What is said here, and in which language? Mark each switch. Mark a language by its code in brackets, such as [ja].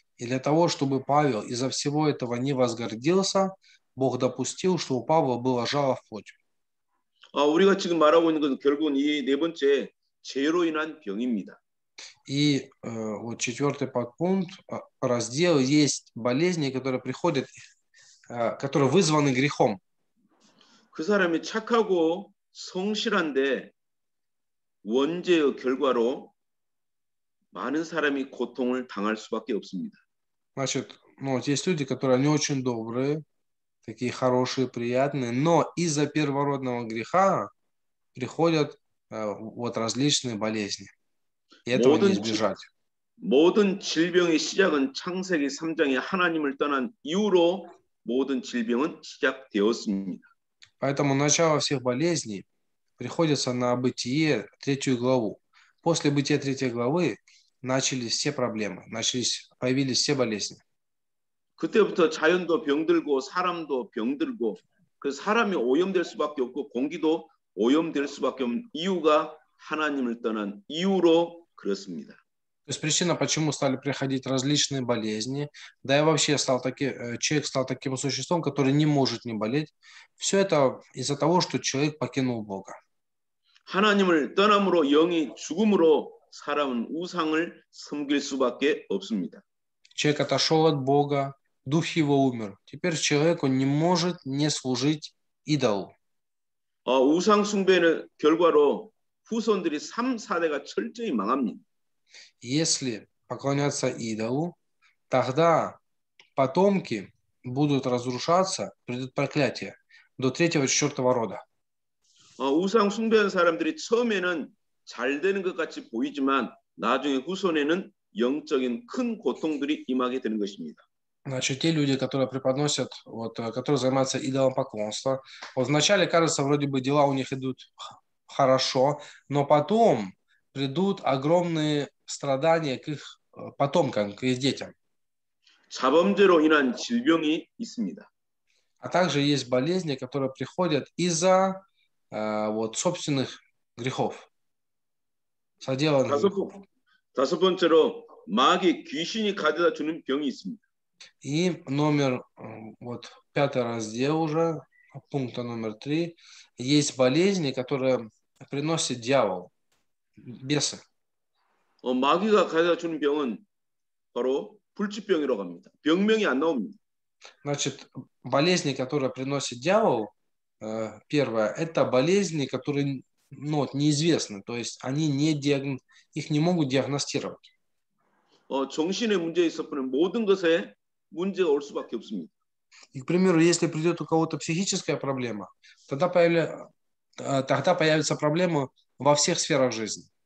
[ru] И для того, чтобы Павел из-за всего этого не возгордился, Бог допустил, что у Павла было жало в плоти. [ko] 우리가 지금 말하고 있는 것은 결국은 이 네 번째 죄로 인한 병입니다. [ru] И вот четвертый подпункт, раздел, есть болезни, которые приходят, которые вызваны грехом. [ko] 그 사람이 착하고 성실한데 원죄의 결과로 많은 사람이 고통을 당할 수밖에 없습니다. [ru] Значит, ну, вот есть люди, которые не очень добрые, такие хорошие, приятные, но из-за первородного греха приходят вот различные болезни. И этого не избежать. [ko] 모든 질병의 시작은 창세기 3장에 하나님을 떠난 이후로 모든 질병은 시작되었습니다. [ru] Поэтому начало всех болезней приходится на Бытие 3 главу. После Бытия 3 главы начались все проблемы, появились все болезни. [ko] 그때부터 자연도 병들고 사람도 병들고 그 사람이 오염될 수밖에 없고 공기도 오염될 수밖에 없는 이유가 하나님을 떠난 이유로 그렇습니다. [ru] То есть причина, почему стали приходить различные болезни, да и вообще человек стал таким существом, который не может не болеть. Все это из-за того, что человек покинул Бога. [ko] 하나님을 떠남으로 영이 죽음으로 사람은 우상을 섬길 수밖에 없습니다. [ru] Человек отошел от Бога, дух его умер. Теперь человек, он не может не служить идолу. [ko] 우상 숭배의 결과로 후손들이 3, 4대가 철저히 망합니다. [ru] Если поклоняться идолу, тогда потомки будут разрушаться, придет проклятие до 3-4 рода. [ko] 우상 숭배하는 사람들이 처음에는 잘 되는 것 같이 보이지만 나중에 후손에는 영적인 큰 고통들이 임하게 되는 것입니다. [ru] Значит, те люди, которые преподносят, которые занимаются идолопоклонством, вот вначале кажется, вроде бы дела у них идут хорошо, но потом придут огромные страдания к их потомкам, к их детям. [ko] 자범죄로 인한 질병이 있습니다. [ru] А также есть болезни, которые приходят из-за собственных грехов, соделанных грехов. [ko] 다섯 번째로 마귀 귀신이 가져다 주는 병이 있습니다. [ru] И номер, 5 раздел уже, пункта номер 3, есть болезни, которые приносит дьявол, бесы. [ko] 마귀가 가져다 주는 병은 바로 불치병이라고 합니다. 병명이 안 на옵니다. [ru] Значит, болезни, которые приносит дьявол, первое, это болезни, которые неизвестны, то есть их не могут диагностировать. [ko] 정신의 문제에 있어서는 모든 것에 문제가 올 수밖에 없습니다. [ru] И, к примеру, если придет у кого-то психическая проблема, тогда появятся проблемы во всех сферах жизни.